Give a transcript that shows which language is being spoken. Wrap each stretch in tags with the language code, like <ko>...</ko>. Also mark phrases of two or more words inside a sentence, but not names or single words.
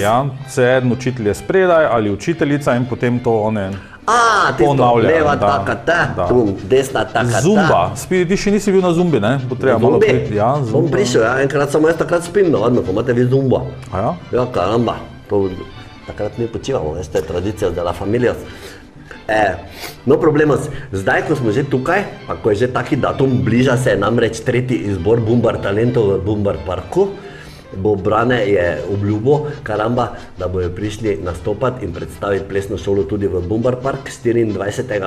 <sl>Ja, se en učitelj je spredaj ali učiteljica in potem to one tisto, ponavljajo. leva taka ta, desna taka ta. Zumba. Ti še nisi bil na zumbi, ne? Bo treba malo priti. Ja, Bom prišel, enkrat samo jaz takrat spim navadno, ko imate vi zumbo. A ja? Ja, karamba. Takrat mi počivamo, veste, tradicija</sl> <es>de la familia. No problemos,</es> <sl>zdaj ko smo že tukaj, pa ko je že taki datum, bliža se namreč 3. izbor Bumbar talentov v Bumbar parku, bo Brane je obljubo, karamba, da bojo prišli nastopati in predstaviti plesno šolo tudi v Bumbar park 24.</sl>